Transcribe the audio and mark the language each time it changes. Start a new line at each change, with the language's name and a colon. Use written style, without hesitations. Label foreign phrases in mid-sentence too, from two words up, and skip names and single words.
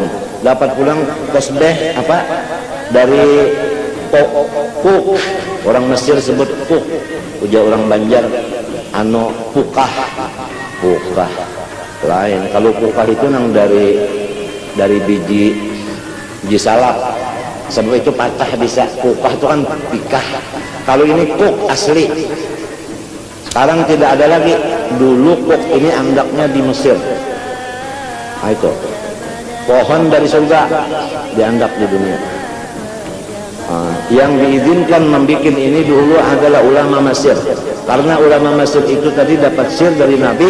Banjar: Dapat pulang tasbih apa dari puk, orang Mesir sebut puk, ujar orang Banjar ano pukah lain. Kalau pukah itu nang dari biji salak, sebab itu patah bisa.
Indonesian: Pukah itu kan pikah. Kalau ini puk asli, sekarang tidak ada lagi.
Banjar: Dulu puk ini andaknya di Mesir. Nah, itu pohon dari surga diandak di dunia.
Indonesian: Yang diizinkan membuat ini dulu adalah ulama Mesir, karena ulama Mesir itu tadi dapat sir dari Nabi.